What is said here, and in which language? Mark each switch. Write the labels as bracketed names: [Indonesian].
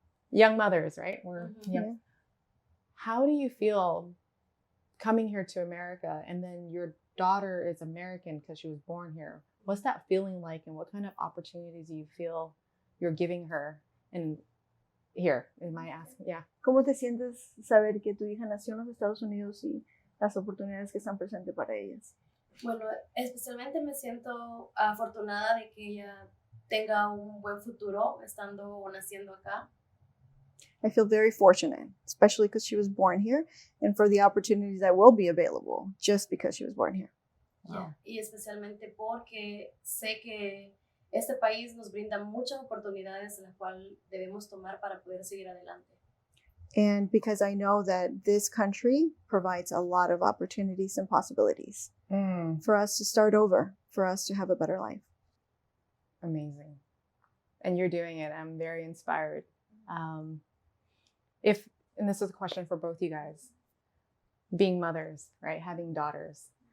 [English] Young mothers, right? We're young. How do you feel coming here to America and then your daughter is American because she was born here? What's that feeling like, and what kind of opportunities do you feel you're giving her? And here, am I asking? Yeah. [Spanish] ¿Cómo te sientes saber que tu hija nació en los Estados Unidos y las oportunidades que están presentes para ellas? Bueno, especialmente me siento afortunada de que ella tenga un buen futuro estando o naciendo acá. [English] I feel very fortunate, especially because she was born here and for the opportunities that will be available just because she was born here. Wow. [Spanish] Y especialmente porque sé que este país nos brinda muchas oportunidades las cuales debemos tomar para poder seguir adelante. [English] And because I know that this country provides a lot of opportunities and possibilities for us to start over, for us to have a better life. Amazing. And you're doing it. I'm very inspired. And this is a question for both you guys, being mothers, right? Having daughters.